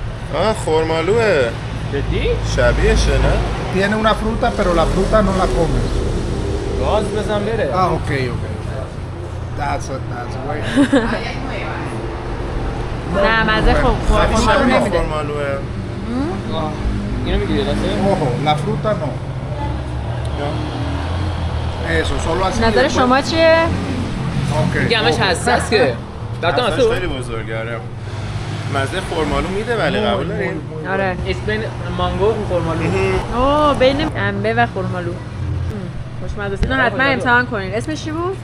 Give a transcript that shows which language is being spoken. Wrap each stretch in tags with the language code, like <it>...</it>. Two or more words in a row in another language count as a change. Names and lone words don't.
<fa>خرمالوه. جدی؟ شبیهشه نه؟</fa> <es>Tiene una fruta, pero la fruta no la comes.</es> <fa>گاز بزن بره.</fa> <en>Okay. That's way.</en> <fa>نه مزه خرمالو نمیده. خرمالوه. اینو میگیری درسته؟</fa> <es>Ojo, la fruta no. Eso, solo así.</es> <fa>نظر شما چیه؟ Okay. دیگه همش حساس که. در اصلاش تو خیلی بزرگاره. مزه خرمالو میده ولی قبول دارین؟ آره. اسم مانگو و خرمالو. اوه بین انبه و خرمالو. خوشمزه است. اینو حتما امتحان کنین. اسمش چی بود؟</fa>